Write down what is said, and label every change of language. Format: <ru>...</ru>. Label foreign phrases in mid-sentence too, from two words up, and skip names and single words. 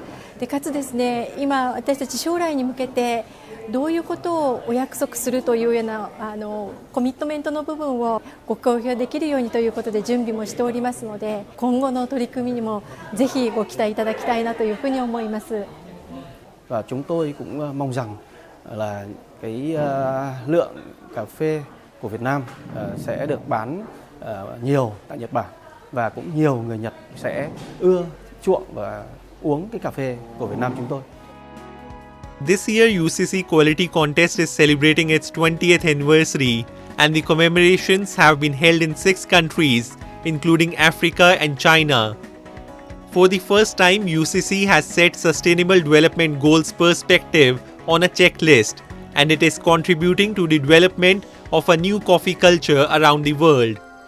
<ja>でかつですね、今私たち将来に向けてどういうことをお約束するというようなコミットメントの部分をご公表できるようにということで準備もしておりますので、今後の取り組みにもぜひご期待いただきたいなというふうに思います。</ja> <vi>Và chúng tôi cũng mong rằng là cái lượng cà phê của Việt Nam sẽ được bán nhiều tại Nhật Bản và cũng nhiều người Nhật sẽ ưa chuộng và uống cái cà phê của Việt Nam chúng tôi.</vi> <en>This year, UCC Quality Contest is celebrating its 20th anniversary, and the commemorations have been held in 6 countries, including Africa and China. For the first time, UCC has set Sustainable Development Goals perspective on a checklist, and it is contributing to the development of a new coffee culture around the world.</en>